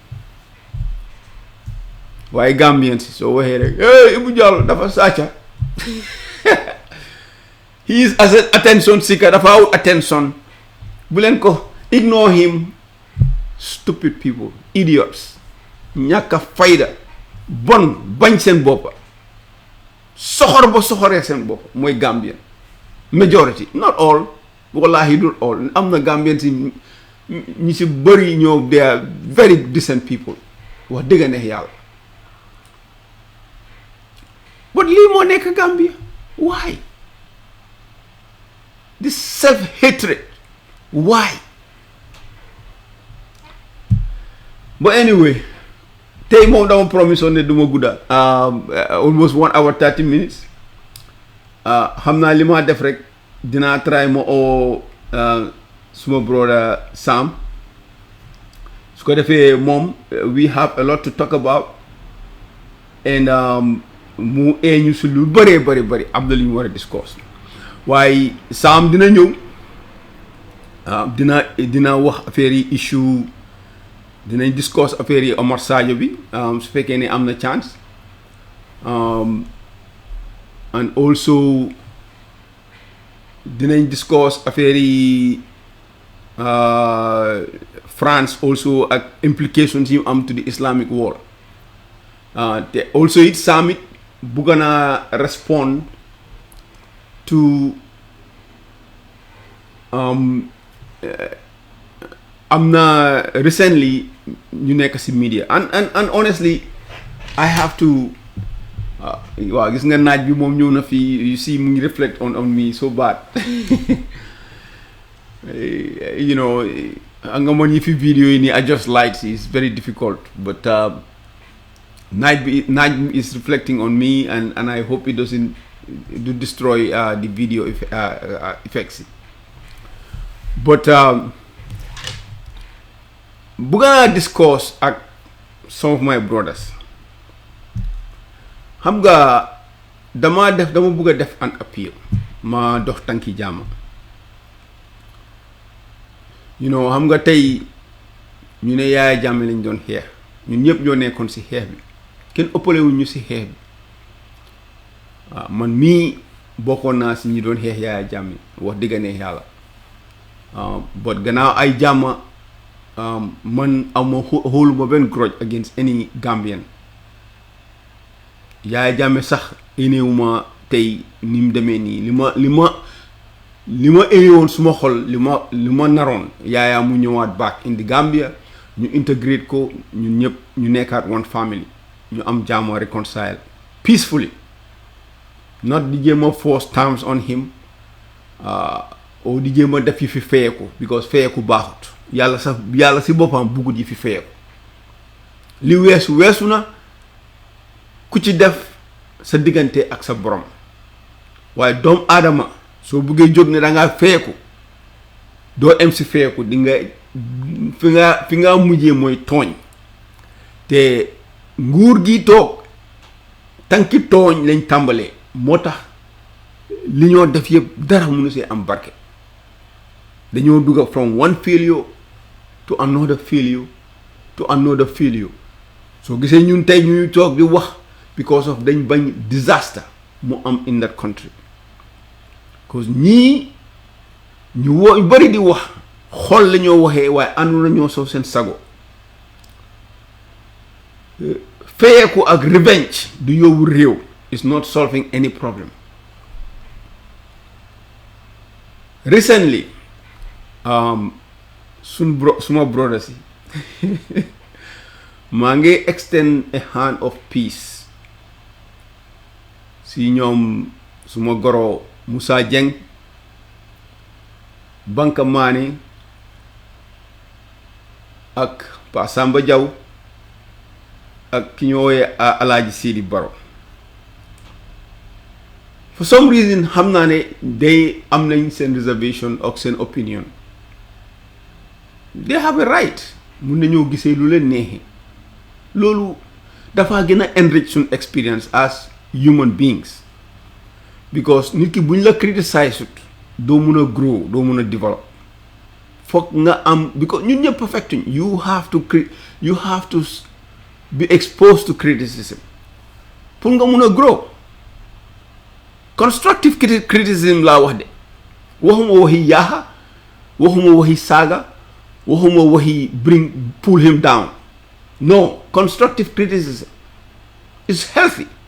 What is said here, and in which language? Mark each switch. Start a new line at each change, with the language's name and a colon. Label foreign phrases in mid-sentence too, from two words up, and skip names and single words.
Wolof: waaye Gambien si soo waxee rek Ibu Jallow dafa sàcca
English: he is as an attention seeker
Wolof: dafa out attention bu leen ko
English: ignore him stupid people idiots
Wolof: ñàkk a fayda bon bañ seen boppa soxor ba soxoree seen bopp mooy Gambien
English: majority not all
Wolof: wallahi dul all am na Gambien si ñi si bëri ñoo
English: they are very decent people
Wolof: wax dëgg neex yàlla but lii moo nekk Gambia
English: why this self-hatred why but anyway
Wolof: tey moom dama promise on ne duma gudda
English: almost 1 hour 30 minutes
Wolof: xam naa li ma def rek dinaa try ma oo suma brother Sam su ko defee moom
English: we have a lot to talk about and
Wolof: mu ñu si lu bëree bëri am na lu ñu war a discuss waaye Sam dina ñëw dina wax affaire yi issue dinañ discuss affaire yi Omar Sadio bi su fekkee ne am na
English: chance and also
Wolof: dinañ discuss affaire yi France also ak implications yi am
English: to the Islamic world
Wolof: te
English: also it Sam it
Wolof: bugg na
English: respond to
Wolof: am na recently ñu nekk ci media
English: and honestly I have to
Wolof: waaw gis nga naaj bi moom ñëw na fii
English: you see
Wolof: mu ngi
English: reflect on me so bad you know
Wolof: nga mën yi fi video yi nii
English: adjust lights is very difficult but naaj is reflecting on me and I hope it doesn't destroy the video effects but
Wolof: bëgg naa discuss ak
English: some of my brothers
Wolof: xam nga dama bëgg a def
English: an appeal
Wolof: ma dox tànki jaama
English: you know
Wolof: xam nga tey ñu ne Yaya Jammeh lañ doon xeex ñun ñëpp ñoo nekkoon ci xeex bi kenn ëppalewuñ ñu ci xeex bi waaw man mii bokkoon naa ci ñi doon xeex Yaya Jammeh wax dëgg ne yàlla but gannaaw ay jàmma man ama xooluma benn
English: grudge against any Gambian
Wolof: Yaya Jammeh sax énewuma tey ni mu demee nii li ma énewoon suma xol li ma naroon Yaya mu ñëwaat
English: back in the Gambia
Wolof: ñu integrate ko ñun ñëpp ñu nekkaat
English: one family
Wolof: ñu am jàmm
English: reconcile peacefully not
Wolof: di jéem a
English: force terms on him or
Wolof: di jéem a def yi fi feyeku because feyeku baaxut yàlla si boppam buggut yi fi feyeku li weesu na ku ci def sa diggante ak sa borom waaye doomu aadama soo buggee jóg ne dangaa feyeku doo em si feyeku di nga fi nga mujjee mooy tooñ te nguur gi toog tànki tooñ lañ tàmbalee moo tax li ñoo def yëpp dara mënu see am barke dañoo dugga
English: from one failure to another failure to another failure
Wolof: soo gisee ñun tey ñuy toog di wax
English: because of
Wolof: dañ bañ disaster mu am
English: in that country because
Wolof: ñii ñu bari di wax xol la ñoo waxee waaye àndu nañoo soo seen sago feyeeku ak revenge du yóbbu réew
English: is not solving any problem recently
Wolof: suma brother si maa ngi
English: extend a hand of peace
Wolof: si ñoom suma goro Musa Jeng Banka Mani ak Pa Samba Jaw ak ki ñoo wooye Alaaji Sidi Baro
English: for some reason
Wolof: xam naa ne day am nañ seen reservation ak seen opinion
English: they have a right
Wolof: mun nañoo gisee lu leen neexee loolu dafa gën a enrich suñ
English: experience as human beings because
Wolof: nit ki buñ la criticize sut doo mun a grow doo mun a develop foog nga am because ñun ñëpp perfectuñ
English: you have to be exposed to criticism
Wolof: pour nga mun a grow
English: constructive criticism
Wolof: laa wax de waxuma waxi yaaxa waxuma waxi saaga waxuma waxi
English: pull him down no constructive criticism is healthy